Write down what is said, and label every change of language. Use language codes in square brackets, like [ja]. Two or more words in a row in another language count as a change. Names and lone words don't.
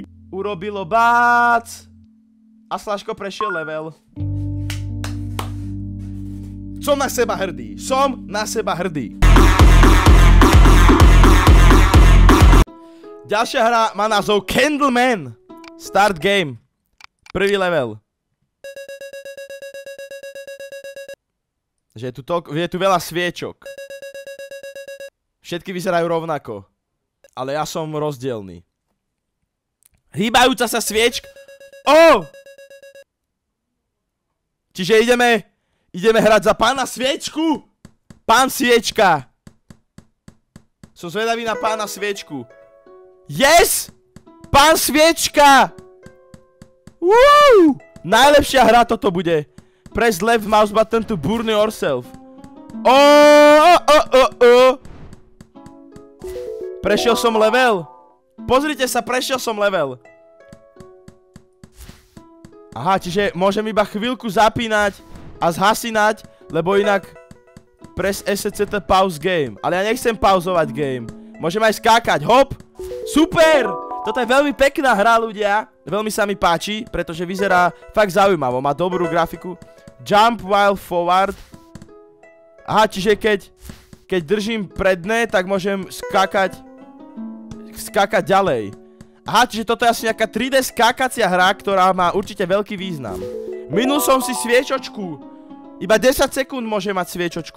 [sk] Urobilo bác. A Slaško prešiel level. Som na seba hrdý. Ďalšia hra má názov Candleman. [en] Start game. [sk] Prvý level. Že je tu veľa sviečok. Všetky vyzerajú rovnako. Ale ja som rozdielný. Hýbajúca sa sviečka. Čiže ideme hrať za pána sviečku. Pán sviečka. Som zvedavý na pána sviečku. Yes! Pán sviečka! Woo! Najlepšia hra toto bude. [en] Press left mouse button to burn yourself. [sk] Prešiel som level. Pozrite sa, prešiel som level. Aha, čiže môžem iba chvíľku zapínať a zhasinať, lebo inak [en] press SCT pause game. [sk] Ale ja nechcem pauzovať game. Môžem aj skákať, hop. Super! Toto je veľmi pekná hra, ľudia. Veľmi sa mi páči, pretože vyzerá fakt zaujímavo. Má dobrú grafiku. [en] Jump while forward. [sk] Aha, čiže keď držím predné, tak môžem skákať ďalej. Aha, čiže toto je asi nejaká 3D skákacia hra, ktorá má určite veľký význam. Minul som si sviečočku. Iba 10 sekúnd môže mať sviečočku.